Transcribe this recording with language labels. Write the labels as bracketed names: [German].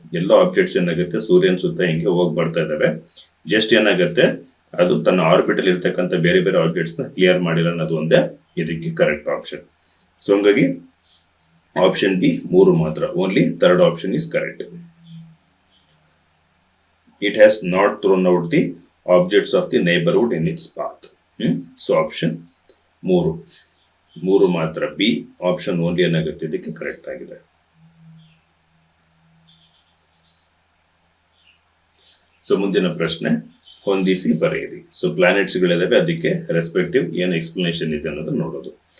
[Kannada] ಎಲ್ಲ ಆಬ್ಜೆಕ್ಟ್ಸ್ ಏನಾಗುತ್ತೆ, ಸೂರ್ಯನ ಸುತ್ತ ಹಿಂಗೆ ಹೋಗಿ ಬರ್ತಾ ಇದಾವೆ. ಜಸ್ಟ್ ಏನಾಗುತ್ತೆ, ಅದು ತನ್ನ ಆರ್ಬಿಟಲ್ ಇರ್ತಕ್ಕಂಥ ಬೇರೆ ಬೇರೆ ಆಬ್ಜೆಕ್ಟ್ಸ್ ನ ಕ್ಲಿಯರ್ ಮಾಡಿಲ್ಲ ಅನ್ನೋದು ಒಂದೇ ಇದಕ್ಕೆ ಕರೆಕ್ಟ್ ಆಪ್ಷನ್. ಸೊ ಹಂಗಾಗಿ ಆಪ್ಷನ್ ಬಿ 3 ಮಾತ್ರ, [English] Only third option is correct. It has not thrown out the objects of the neighborhood in its path. [Kannada] So option 3 ಮಾತ್ರ, ಬಿ ಆಪ್ಷನ್ ಓನ್ಲಿ ಏನಾಗುತ್ತೆ ಇದಕ್ಕೆ ಕರೆಕ್ಟ್ ಆಗಿದೆ. ಸೊ ಮುಂದಿನ ಪ್ರಶ್ನೆ, ಹೊಂದಿಸಿ ಬರೆಯಿರಿ. ಸೊ ಪ್ಲಾನೆಟ್ಸ್ ಗಳಿದಾವೆ, ಅದಕ್ಕೆ ರೆಸ್ಪೆಕ್ಟಿವ್ ಏನು ಎಕ್ಸ್ಪ್ಲನೇಷನ್ ಇದೆ ಅನ್ನೋದನ್ನ ನೋಡೋದು.